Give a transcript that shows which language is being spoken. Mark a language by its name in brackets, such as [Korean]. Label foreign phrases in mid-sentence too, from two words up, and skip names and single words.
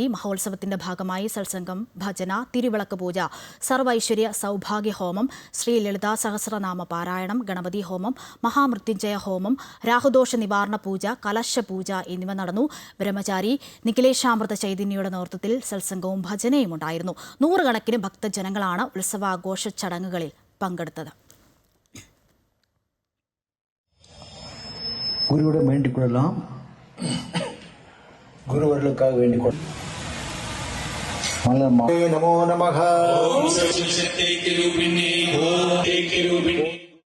[Malayalam] മഹോത്സവത്തിന്റെ ഭാഗമായി സത്സംഗം, ഭജന, തിരുവിളക്ക് പൂജ, സർവൈശ്വര്യ സൗഭാഗ്യ ഹോമം, ശ്രീ ലളിതാ സഹസ്രനാമ പാരായണം, ഗണപതി ഹോമം, മഹാമൃത്യുഞ്ജയ ഹോമം, രാഹുദോഷ നിവാരണ പൂജ, കലശ പൂജ എന്നിവ നടന്നു. ബ്രഹ്മചാരി നിഖിലേശാമൃത ചൈതന്യയുടെ നേതൃത്വത്തിൽ സത്സംഗവും ഭജനയും ഉണ്ടായിരുന്നു. 100 കണക്കിന് ഭക്തജനങ്ങളാണ് ഉത്സവാഘോഷ ചടങ്ങുകളിൽ പങ്കെടുത്തത്. [Tamil] குருவிடம் வேண்டிக் கொள்ளலாம். குருவர்களுக்காக வேண்டிக் கொள்ளலாம். [Sanskrit] நமோ நமஹ.